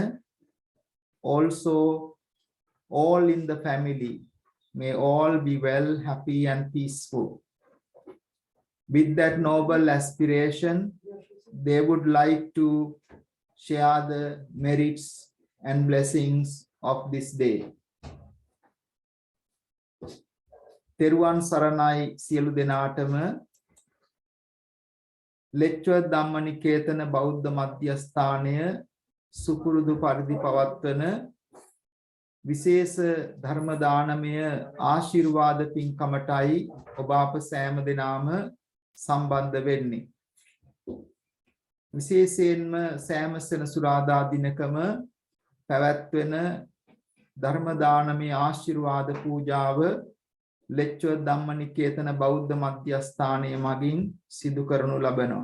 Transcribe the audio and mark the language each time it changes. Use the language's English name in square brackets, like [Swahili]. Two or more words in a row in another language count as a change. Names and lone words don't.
[English] Also, all in the family, may all be well, happy and peaceful. With that noble aspiration, they would like to share the merits and blessings of this day. [Sinhala] තෙරුවන් සරණයි සියලු දෙනාටම Lecture Dhamma බෞද්ධ මධ්‍යස්ථානය සුපුරුදු පරිදි පවත්වන විශේෂ ධර්ම දානමය ආශිර්වාද පින්කමටයි ඔබ අප සෑම දෙනාම සම්බන්ධ වෙන්නේ. විශේෂයෙන්ම සෑම සෙනසුරාදා දිනකම පැවැත්වෙන ධර්ම දානමය ආශිර්වාද පූජාව ලෙච්චව ධම්මනිකේතන බෞද්ධ මධ්‍යස්ථානයේ මගින් සිදු කරනු ලබනවා.